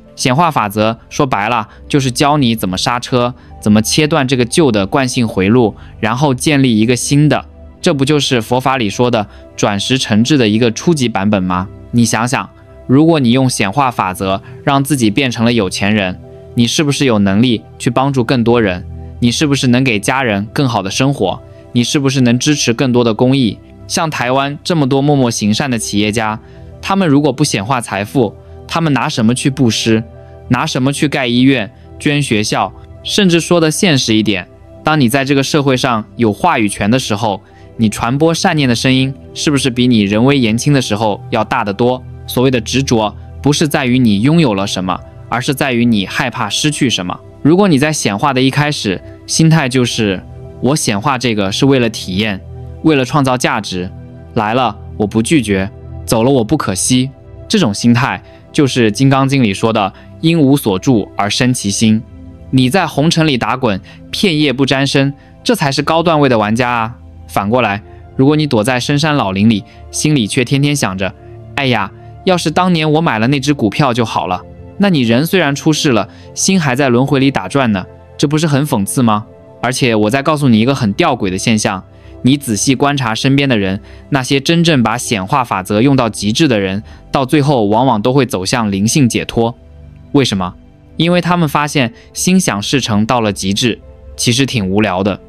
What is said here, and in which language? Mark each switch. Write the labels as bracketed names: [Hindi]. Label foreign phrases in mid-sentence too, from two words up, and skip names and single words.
[Chinese] 顯化法則說白了，就是教你怎麼剎車，怎麼切斷這個舊的慣性回路，然後建立一個新的。這不就是佛法裡說的轉識成智的一個初級版本嗎？你想想，如果你用顯化法則讓自己變成了有錢人，你是不是有能力去幫助更多人？你是不是能給家人更好的生活？你是不是能支持更多的公益？像台灣這麼多默默行善的企業家，他們如果不顯化財富，他們拿什麼去布施？拿什麼去蓋醫院、捐學校？甚至說的現實一點，當你在這個社會上有話語權的時候，你傳播善念的聲音，是不是比你人微言輕的時候要大得多？所謂的執着，不是在於你擁有了什麼，而是在於你害怕失去什麼。如果你在顯化的一開始，心態就是我顯化這個是為了體驗，為了創造價值，來了我不拒絕，走了我不可惜，這種心態就是《金剛經》裡說的因無所住而生其心。你在紅塵裡打滾，片葉不沾身，這才是高段位的玩家啊。反過來，如果你躲在深山老林裡，心裡卻天天想着，哎呀，要是當年我買了那只股票就好了，那你人雖然出世了，心還在輪迴裡打轉呢，這不是很諷刺嗎？而且我再告訴你一個很弔詭的現象，你仔細觀察身邊的人，那些真正把顯化法則用到極致的人，到最後往往都會走向靈性解脫。為什麼？因為他們發現心想事成到了極致，其實挺無聊的。